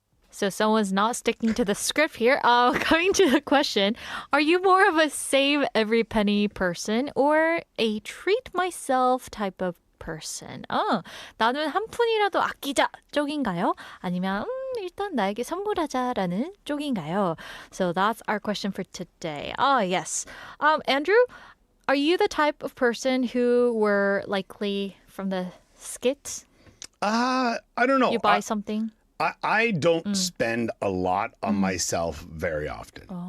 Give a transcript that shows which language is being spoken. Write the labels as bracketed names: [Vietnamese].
[English] So someone's not sticking to the script here. Coming to the question, are you more of a save every penny person or a treat myself type of person? [Korean] 나는 한 푼이라도 아끼자 쪽인가요? 아니면 일단 나에게 선물하자라는 쪽인가요? [English] So that's our question for today. Yes. Andrew, are you the type of person who were likely from the skit? I don't know. You buy something? I don't spend a lot on myself very often.